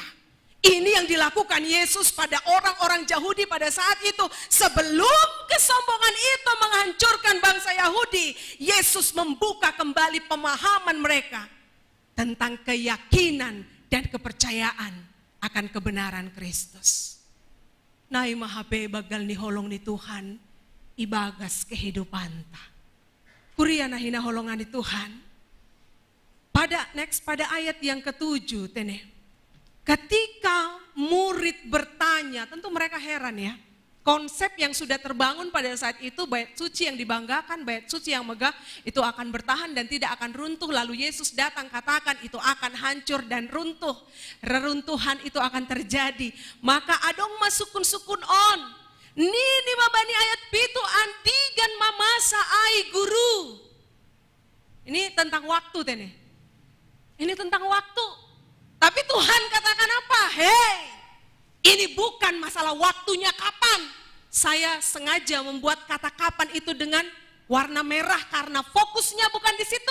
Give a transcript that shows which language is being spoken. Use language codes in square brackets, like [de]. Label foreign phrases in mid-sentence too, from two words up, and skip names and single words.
[id] Ini yang dilakukan Yesus pada orang-orang Yahudi pada saat itu. Sebelum kesombongan itu menghancurkan bangsa Yahudi, Yesus membuka kembali pemahaman mereka tentang keyakinan dan kepercayaan akan kebenaran Kristus. [bts] Nai mahape bagal ni holong ni Tuhan, ibagas kehidupan ta. Kuria nahina holongan ni Tuhan. [id] Pada ayat yang ke-7 Tene. Ketika murid bertanya, tentu mereka heran ya. Konsep yang sudah terbangun pada saat itu, bait suci yang dibanggakan, bait suci yang megah, itu akan bertahan dan tidak akan runtuh. Lalu Yesus datang katakan itu akan hancur dan runtuh. Reruntuhan itu akan terjadi. [bts] Maka adong masukun sukun on. Nini mabani ayat pitu andigan mamasa ai guru. [id] Ini tentang waktu Tene. Ini tentang waktu. Tapi Tuhan katakan apa? Hei, ini bukan masalah waktunya kapan. Saya sengaja membuat kata kapan itu dengan warna merah karena fokusnya bukan di situ.